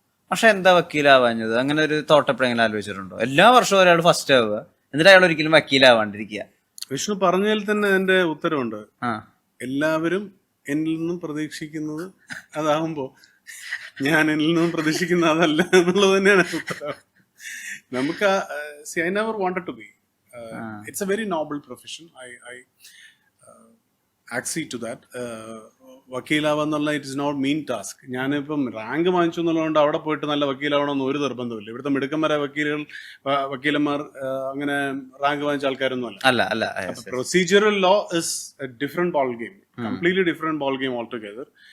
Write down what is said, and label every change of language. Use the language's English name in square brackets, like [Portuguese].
[Malayalam] പക്ഷെ എന്താ വക്കീലാവാഞ്ഞത്? അങ്ങനെ ഒരു തോട്ട് എപ്പോഴെങ്കിലും ആലോചിച്ചിട്ടുണ്ടോ? എല്ലാ വർഷവും ഒരാൾ ഫസ്റ്റ് ആവുക, എന്നിട്ട് അയാൾ ഒരിക്കലും വക്കീലാവാണ്ടിരിക്കുക. വിഷ്ണു പറഞ്ഞതിൽ തന്നെ എന്റെ ഉത്തരവുണ്ട്. ആ എല്ലാവരും എന്നിൽ നിന്നും പ്രതീക്ഷിക്കുന്നത് അതാവുമ്പോ ഞാൻ എന്നിൽ നിന്നും പ്രതീക്ഷിക്കുന്ന അതല്ല എന്നുള്ളത് തന്നെയാണ് ഉത്തരം. [English] നമുക്ക് I never wanted to be. It's a very noble profession. I accede to that. [Malayalam] വക്കീലാവെന്നുള്ള [English] It is not mean task. [Malayalam] ഞാനിപ്പം റാങ്ക് വാങ്ങിച്ചു എന്നുള്ളതുകൊണ്ട് അവിടെ പോയിട്ട് നല്ല വക്കീലാവണമെന്ന് ഒരു നിർബന്ധമില്ല. ഇവിടുത്തെ മിടുക്കന്മാരെ വക്കീലന്മാർ അങ്ങനെ റാങ്ക് വാങ്ങിച്ച ആൾക്കാരൊന്നും അല്ല അല്ല. [English] Procedural law is a different ball game, completely different ball game all together.